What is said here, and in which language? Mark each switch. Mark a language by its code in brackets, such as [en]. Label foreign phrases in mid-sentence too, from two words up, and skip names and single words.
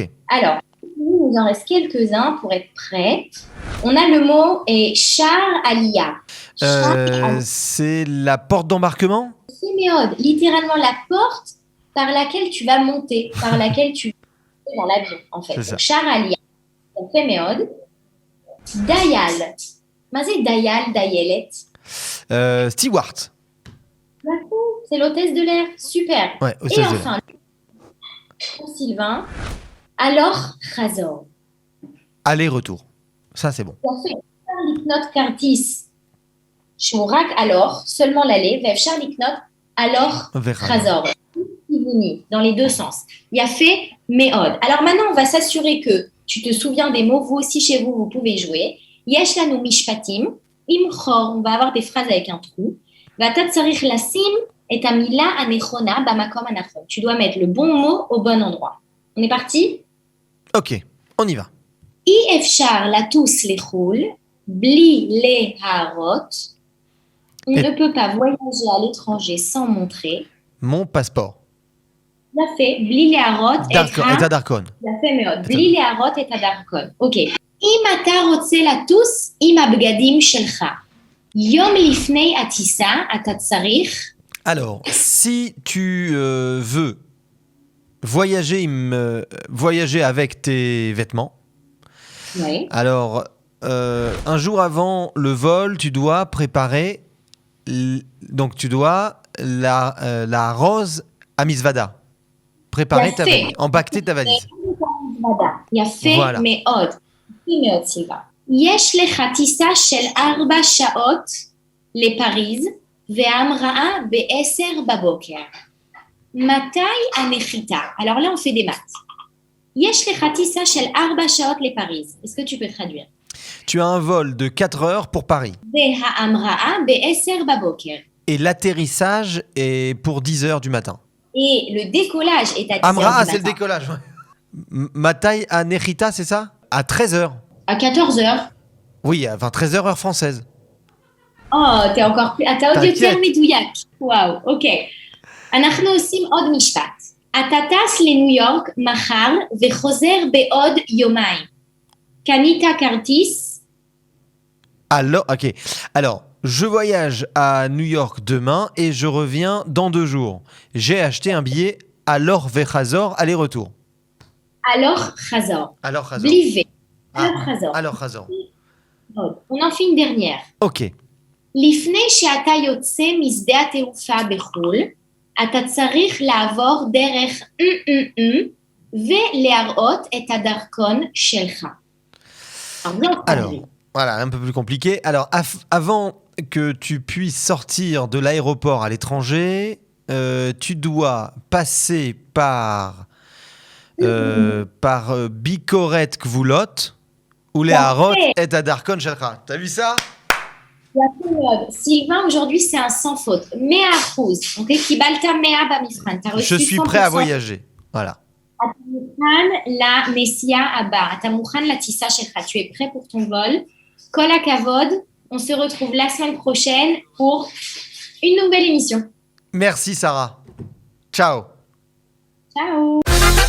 [fr] Alors, il nous en reste quelques-uns pour être prêts. On a le mot [he] שער עלייה. [fr] C'est la porte d'embarquement? Siméode, littéralement la porte par laquelle tu vas monter, par laquelle tu dans l'avion, en fait. C'est ça. Donc, [he] שער עלייה, יפה מאוד. דייל. מה זה דייל, דיילת? [en] Stewart. [fr] C'est l'hôtesse de l'air. Super. Ouais, Et hôtesse de l'air. enfin, pour Sylvain, alors חזור. Aller-retour. Ça, c'est bon. [he] יפה. אפשר לקנות כרטיס שהוא רק [fr] alors, seulement l'aller, [he] ואפשר לקנות alors וחזור. חזור. Kivuni, [fr] dans les deux sens. [he] יפה מאוד. [fr] Alors maintenant, on va s'assurer que tu te souviens des mots. Vous aussi, chez vous, vous pouvez jouer. [he] יש לנו משפטים עם חור. [fr] On va avoir des phrases avec un trou. [he] ואתה צריך לשים את המילה הנכונה במקום הנכון. [fr] Tu dois mettre le bon mot au bon endroit. On est parti? Ok, on y va. [he] אי אפשר לטוס לחו"ל בלי להראות. [fr] On ne peut pas voyager à l'étranger sans montrer. Mon passeport. [he] יפה, בלי להראות את הדרכון. יפה מאוד, בלי להראות את הדרכון. אוקיי. אם אתה רוצה לטוס עם הבגדים שלך, יום לפני הטיסה אתה צריך... [fr] Alors, si tu veux voyager avec tes vêtements, Oui. alors un jour avant le vol, tu dois préparer donc tu dois [he] לארוז את המזוודה. [fr] Préparer ta valise, empaqueter ta valise. [he] יפה [fr] Voilà. [he] מאוד. יפה מאוד, סילבה. יש לך טיסה של 4 שעות לפריז, וההמראה ב-10 בבוקר. מתי הנחיתה? [fr] Alors là, on fait des maths. [he] יש לך טיסה של 4 שעות לפריז. [fr] Est-ce que tu peux traduire? Tu as un vol de 4 heures pour Paris. [he] וההמראה ב-10 בבוקר. [fr] Et l'atterrissage est pour 10 heures du matin. Et le décollage est à 10 heures [he] Amra, [fr] du c'est le matin. décollage. Ouais. [he] מתי הנחיתה, [fr] c'est ça? À 13 heures. À 14 heures. Oui, enfin 13 heures heure française. Oh, t'es encore plus... [he] אתה עוד [fr] t'inquiète. [he] יותר מדויק. וואו, אוקיי. אנחנו עושים עוד משפט. אתה טס לניו יורק מחר וחוזר בעוד יומיים. קנית כרטיס? [fr] Alors, ok. Alors, je voyage à New York demain et je reviens dans 2 jours. J'ai acheté un billet à [he] הלוך וחזור [fr] aller-retour. alors חזור. Alors Chazor. [he] בלי ו. [fr] Ah, alors חזור. alors Chazor. On en fait une dernière. Ok. [he] לפני שאתה יוצא משדה התעופה בחו"ל, אתה צריך לעבור דרך ולהראות את הדרכון שלך. [fr] Alors, voilà, un peu plus compliqué. Alors, avant que tu puisses sortir de l'aéroport à l'étranger, tu dois passer par [he] ביקורת גבולות ולהראות את הדרכון שלך. [fr] T'as vu ça? Sylvain, aujourd'hui, c'est un sans faute. 100%. [he] Ok, קיבלת 100 במבחן. [fr] t'as reçu Je suis 100%. prêt à voyager. Voilà. [he] אתה מוכן לנסיעה הבאה. אתה מוכן לטיסה שלך. [fr] Tu es prêt pour ton vol. [he] כל הכבוד. [fr] On se retrouve la semaine prochaine pour une nouvelle émission. Merci Sarah. Ciao. Ciao.